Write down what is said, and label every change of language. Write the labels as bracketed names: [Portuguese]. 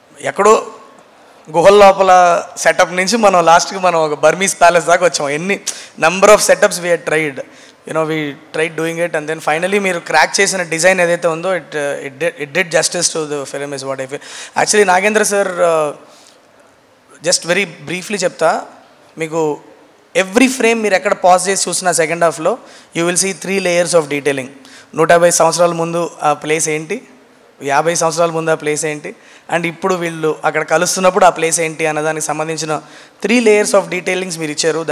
[Telugu] ఎక్కడో గుహల లోపల సెటప్ నుంచి మనం లాస్ట్కి మనం ఒక బర్మీస్ ప్యాలెస్ దాకా వచ్చాం. [English] Number of setups we tried, we tried doing it, and then finally మీరు crack చేసిన design ఏదైతే ఉందో it did justice to the film is what I feel. Actually Nagendra sir, just very briefly చెప్తా మీకు, every frame మీరు ఎక్కడ pause చేసి చూసిన సెకండ్ హాఫ్లో you will see 3 layers of detailing. [Telugu] 150 సంవత్సరాల ముందు ఆ ప్లేస్ ఏంటి, 50 సంవత్సరాల ముందు ఆ ప్లేస్ ఏంటి, అండ్ ఇప్పుడు వీళ్ళు అక్కడ కలుస్తున్నప్పుడు ఆ ప్లేస్ ఏంటి అన్నదానికి సంబంధించిన 3 layers ఆఫ్ డీటెయిలింగ్స్ మీరు ఇచ్చారు.